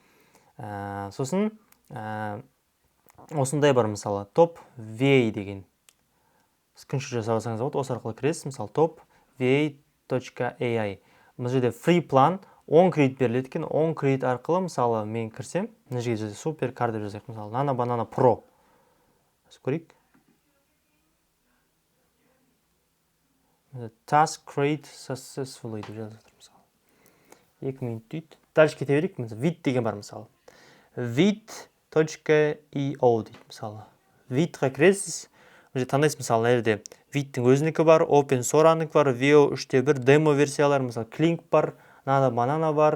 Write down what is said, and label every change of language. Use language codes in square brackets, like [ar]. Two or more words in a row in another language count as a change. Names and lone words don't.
[kk] Сосын осындай бар, мысалы Top VA деген. Скриншот жасап алсаңыз болады. Осы арқылы кіресіз, мысалы Top VA.ai. Бұл жерде free план 10 кредит беріледі екен. 10 кредит арқылы, мысалы мен кірсем, мына жерге Supercar деп жазайық, мысалы Nano Banana Pro. Көрейік. [en] Task create successfully [kk] деп жазып жатыр, мысалы. 2 минут дейді. Дальше кете берейік. Vid деген бар, мысалы. Vid.io дейді, мысалы. Vidға кіресіз. Таңдайсыз, мысалы, нәрде Vidтің өзінікі бар, Open Source'аныкі бар, VO 3.1 демо версиялар, мысалы, Clink бар, Nano Banana бар.